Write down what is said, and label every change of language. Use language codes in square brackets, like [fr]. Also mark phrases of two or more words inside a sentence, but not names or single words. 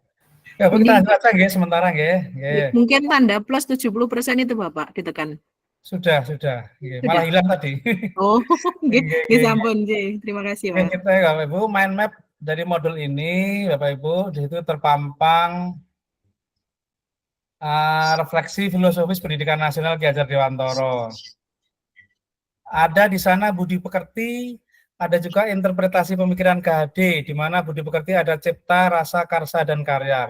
[id] Ya, kita lanjut aja nggih sementara nggih. Mungkin tanda plus 70% itu Bapak ditekan. Sudah. Nggih, malah hilang tadi. Oh, nggih, Nggih, nggih nggih. [jv] sampun nggih. [id] Terima kasih, Oke, Mas. kita ya Bapak Ibu, [en] mind map [id] dari modul ini Bapak Ibu di situ terpampang refleksi filosofis pendidikan nasional Ki Hajar Dewantoro. Ada di sana budi pekerti, ada juga interpretasi pemikiran KHD, di mana budi pekerti ada cipta, rasa, karsa, dan karya.